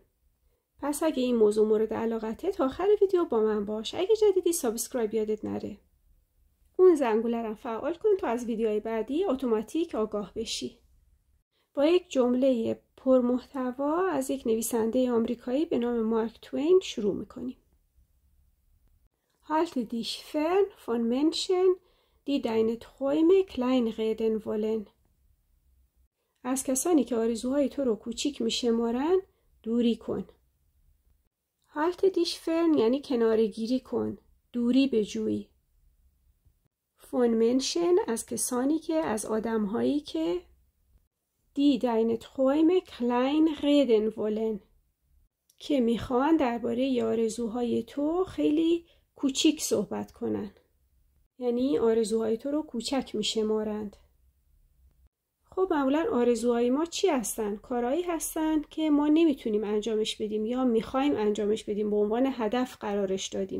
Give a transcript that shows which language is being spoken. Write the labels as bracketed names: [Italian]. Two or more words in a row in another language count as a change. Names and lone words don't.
[Persian] پس اگه این موضوع مورد علاقته تا آخر ویدیو با من باش. اگه جدیدی سابسکرایب یادت نره. اون زنگوله رو فعال کن تا از ویدیوهای بعدی اتوماتیک آگاه بشی. با یک جمله پرمحتوا از یک نویسنده آمریکایی به نام مارک توین شروع میکنیم. [German] Halte dich fern von Menschen, die deine Träume kleinreden wollen. [Persian] از کسانی که آرزوهای تو رو کوچیک میشمارن دوری کن. [German] Halte dich fern [Persian] یعنی کناره‌گیری کن، دوری بجوی. [German] Von Menschen [Persian] از کسانی که، از آدمهایی که [German] die deine Träume kleinreden wollen [Persian] که میخوان درباره آرزوهای تو خیلی کوچیک صحبت کنن. یعنی آرزوهای تو رو کوچک میشمارند. خب معمولا آرزوهای ما چی هستن؟ کارهایی هستن که ما نمیتونیم انجامش بدیم یا میخوایم انجامش بدیم، به عنوان هدف قرارش دادیم.